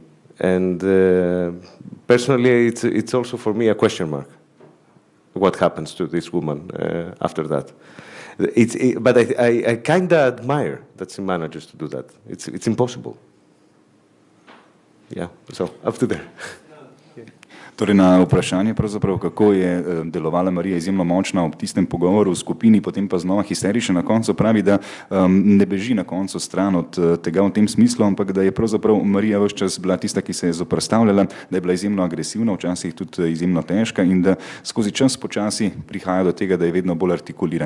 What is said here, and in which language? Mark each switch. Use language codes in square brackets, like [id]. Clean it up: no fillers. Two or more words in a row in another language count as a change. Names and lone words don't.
[en] And personally, it's also for me a question mark. What happens to this woman after that? But I kind of admire that she manages to do that. It's impossible. Yeah, so up to there. [sl] Torej na vprašanje, pravzaprav, kako je delovala Marija izjemno močna ob tistem pogovoru v skupini, potem pa znova histerična na koncu, pravi, da ne beži na koncu stran od tega v tem smislu, ampak da je pravzaprav Marija ves čas bila tista, ki se je zoperstavljala, da je bila izjemno agresivna, včasih tudi izjemno težka in da skozi čas počasi prihaja do tega, da je vedno bolj artikulirana.